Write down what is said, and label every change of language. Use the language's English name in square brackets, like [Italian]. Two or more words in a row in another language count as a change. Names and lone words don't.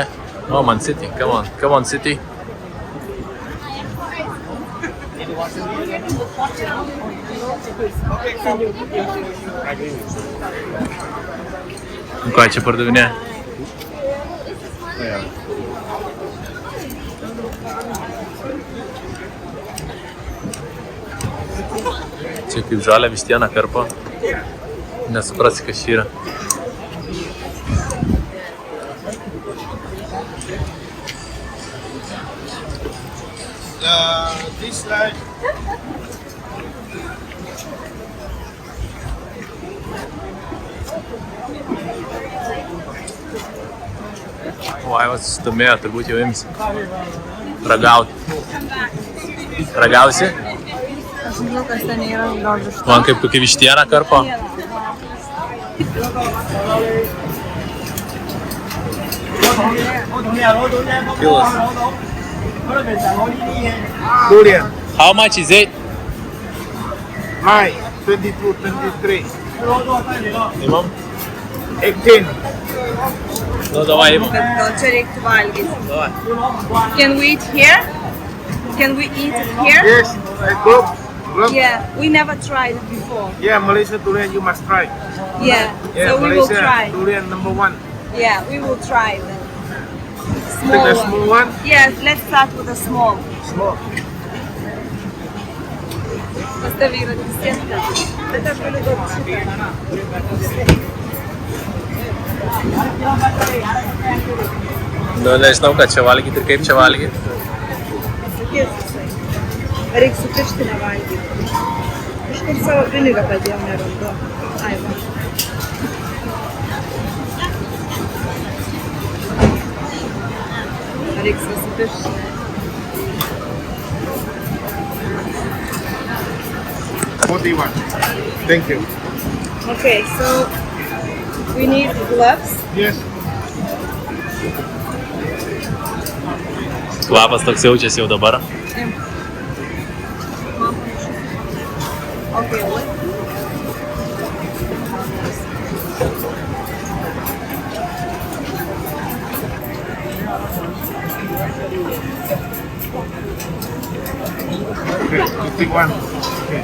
[English] Oh, Man City, come on City. [Lithuanian] Ką čia pardavinė? Čia kaip žalia vištiena karpo. Nesuprasi, kas čia yra. [English] This line. [Lithuanian] Vaivas susidomėjo, turbūt jau imsi. Ragauti. Ragausi? Aš žinau, kas ten yra, gal iš to. Man kaip kokia vištiena karpo. [English] Kilos. Durian. How much is it? High. 22, 23. [Lithuanian] Imam? 18. Nu, davai imam. Kad gal čia reiktų valgyti. Davai. [English] Can we eat here? Can we eat it here? Yes, I go problem? Yeah, we never tried it before. Yeah, Malaysia durian you must try. Yeah, Yeah, so we will Malaysia try. durian number 1. Yeah, we will try the Take small the one. small one. Yes, let's start with the small. Small. [Lithuanian] Pas tave yra visiems. Bet aš galiu duoti šitą. Nu, nežinau, ką čia valgyti ir kaip čia valgyti. Pasakys jisai. Reikia su pirštinė valgyti. Kažkur savo pinigą padėjau, nerandu. Ai, va. Reikia su pirštinė. [English] What do you want? Thank you. Okay, so we need gloves. Yes. [Lithuanian] Kvapas toks jaučiasi jau dabar. [English] Okay, what? Okay, you take one. Okay.